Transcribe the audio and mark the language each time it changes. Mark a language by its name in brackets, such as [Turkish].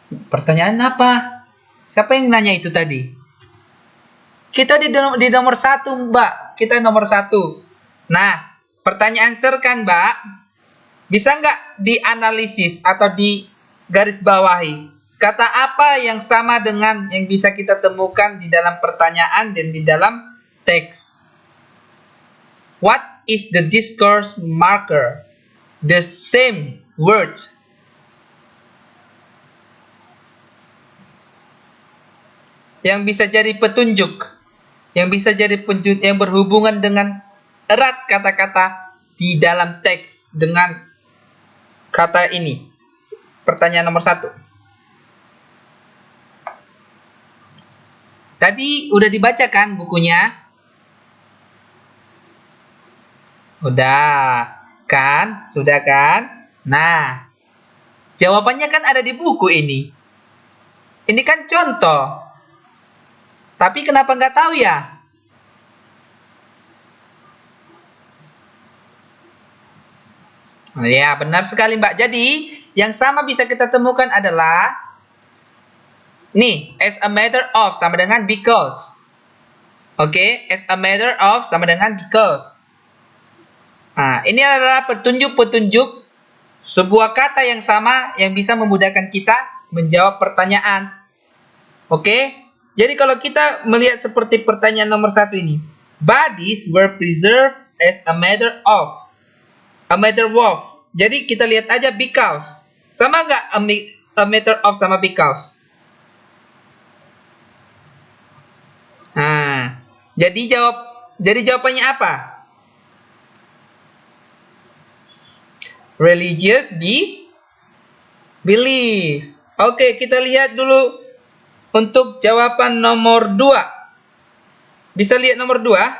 [Indonesian] Pertanyaan apa? Siapa yang nanya itu tadi? Kita di nomor 1, Mbak. Kita nomor 1. Nah, pertanyaan serkan, Mbak. Bisa nggak dianalisis atau di garis bawahi? Kata apa yang sama dengan yang bisa kita temukan di dalam pertanyaan dan di dalam teks? [English] What is the discourse marker? The same words. [Indonesian] Yang bisa jadi petunjuk. Yang bisa jadi petunjuk yang berhubungan dengan erat kata-kata di dalam teks dengan kata ini. Pertanyaan nomor 1. Tadi udah dibacakan bukunya? Udah, kan? Sudah kan? Nah, jawabannya kan ada di buku ini. Ini kan contoh. Tapi kenapa nggak tahu ya? Ya, benar sekali Mbak. Jadi, yang sama bisa kita temukan adalah nih, as a matter of sama dengan because. Oke, as a matter of sama dengan because. Nah, ini adalah petunjuk-petunjuk sebuah kata yang sama yang bisa memudahkan kita menjawab pertanyaan. Oke, jadi kalau kita melihat seperti pertanyaan nomor 1 ini, [English] bodies were preserved as a matter of. [Indonesian] A matter of. Jadi kita lihat aja because. Sama nggak a matter of sama because? Nah, jadi jawabannya apa? [English] Religious belief. [Indonesian] Oke, kita lihat dulu untuk jawaban nomor 2. Bisa lihat nomor 2?